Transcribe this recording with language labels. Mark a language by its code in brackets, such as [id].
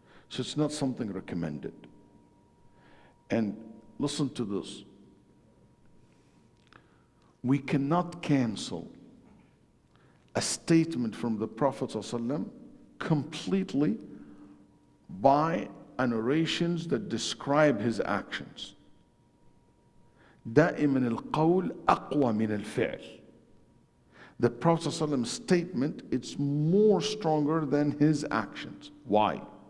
[en] So it's not something recommended. And listen to this. We cannot cancel a statement from the Prophet ﷺ completely by narrations that describe his actions. [ar] دائما القول أقوى من الفعل. [en] The Prophet ﷺ's statement, it's more stronger than his actions. Why?